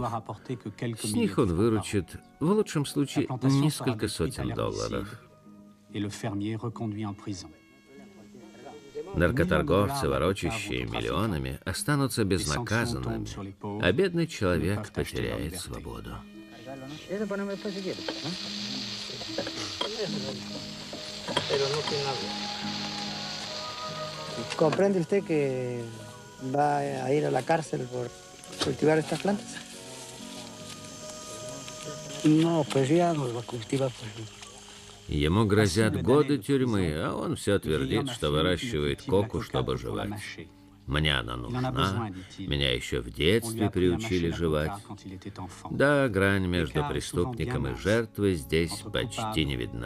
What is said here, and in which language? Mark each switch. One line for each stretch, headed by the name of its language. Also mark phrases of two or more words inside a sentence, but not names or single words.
Russian: С них он выручит, в лучшем случае, несколько сотен долларов. Наркоторговцы, ворочащие миллионами, останутся безнаказанными, а бедный человек потеряет свободу.
Spanish: ¿Comprende usted que va a ir a la cárcel por cultivar estas plantas? No, pues ya no lo cultiva, pues.
Russian: Ему грозят годы тюрьмы, а он все твердит, что выращивает коку, чтобы жевать. Мне она нужна, меня еще в детстве приучили жевать. Да, грань между преступником и жертвой здесь почти не видна.